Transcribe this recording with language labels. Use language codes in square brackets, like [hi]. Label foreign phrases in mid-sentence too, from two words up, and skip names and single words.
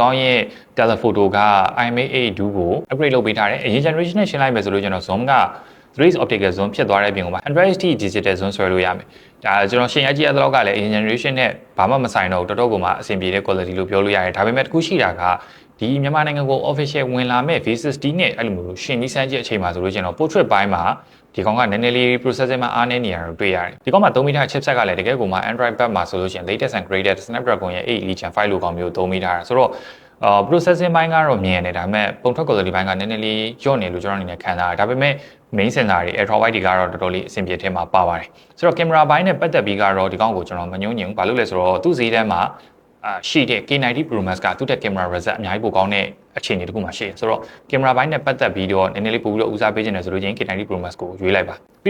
[my] ကောင်းရဲ့ telephoto က IMX8 ကို upgrade လုပ်ပေးထားတယ်။အရင် generation နဲ့ရှင်းလိုက်မယ်ဆိုလို့ရှိရင်တော့ zoom က [en] 3x optical zoom [my] ဖြစ်သွားတဲ့အပြင်မှာ [en] 100x digital zoom [my] ဆွဲလို့ရမယ်။ဒါကျွန်တော်ရှင်းရကြည့်ရတဲ့လောက်ကလည်းအရင် generation နဲ့ဘာမှမဆိုင်တော့တော်တော်ကိုမှအဆင်ပြေတဲ့ quality လို့ပြောလို့ရတယ်။ဒါပေမဲ့တခုရှိတာကဒီမြန်မာနိုင်ငံကို official ဝင်လာမဲ့ V60 နဲ့အဲ့လိုမျိုးရှင်းပြီးစမ်းကြည့်အချိန်မှာဆိုလို့ရှိရင်တော့ portrait ပိုင်းမှာဒီကောင်ကနည်းနည်းလေး processor မှာအားနည်းနေရတာတွေ့ ရတယ်ဒီကောင်မှာသုံးမိထား chipset ကလည်းတကယ်ကိုမှ [en] Android bus [my] မှာဆိုလို့ရှိရင် [en] latest and greatest Snapdragon [my] ရဲ့ 8 Elite Gen 5လို့ကောင်မျိုးသုံးမိထားတာဆိုတော့processing ဘိုင်းကတော့မြင်တယ်ဒါပေမဲ့ပုံထွက် quality ဘိုင်းကနည်းနည်းလေးညော့နေလို့ကျွန်တော်အနေနဲ့ခံစားရတယ်ဒါပေမဲ့ [en] main sensor [my] တွေ [en] ultra wide [my] တွေကတော့တော်တော်လေးအဆင်ပြေထဲမှာပါပါတယ်ဆိုတော့ camera ဘိုင်းနဲ့ပတ်သက်ပြီး ကတော့ဒီကောင်ကိုကျွန်တော်မညွှန်းညင်ဘူးဘာလို့လဲဆိုတော့သူ့ဈေးတန်းမှာရှိတဲ့ K90 Pro Max ကသူ့တဲ့ [en] camera result [my] အများကြီးပိုကောင်းတဲ့အခြေအနေတစ်ခုမှရှိတယ်ဆိုတော့ camera ဘိုင်းနဲ့ပတ်သက်ပြီးတော့နည်းနည်းလေးပို့ပြီးတော့ဦးစားပေးခြင်းတယ်ဆိုလို့ချင်း K90 Pro Max ကိုရွေးလိုက်ပါပြီး